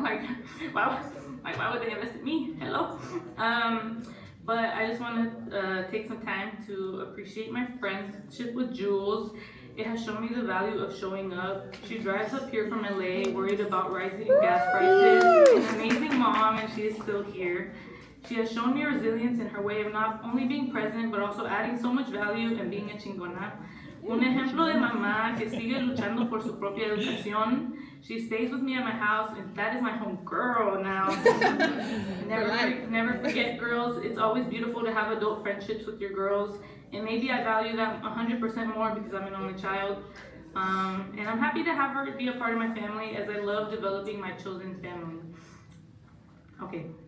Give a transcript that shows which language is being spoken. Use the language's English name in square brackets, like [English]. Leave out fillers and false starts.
[English] Like, why would they invest in me? Hello. But I just want to take some time to appreciate my friendship with Jules. It has shown me the value of showing up. She drives up here from LA, worried about rising gas prices. An amazing mom, and she is still here. She has shown me resilience in her way of not only being present, but also adding so much value and being a chingona. [Spanish] Un ejemplo de mamá que sigue luchando por su propia educación. [English] She stays with me at my house, and that is my home girl now. Never forget, girls. It's always beautiful to have adult friendships with your girls, and maybe I value that 100% more because I'm an only child. And I'm happy to have her be a part of my family, as I love developing my chosen family. Okay.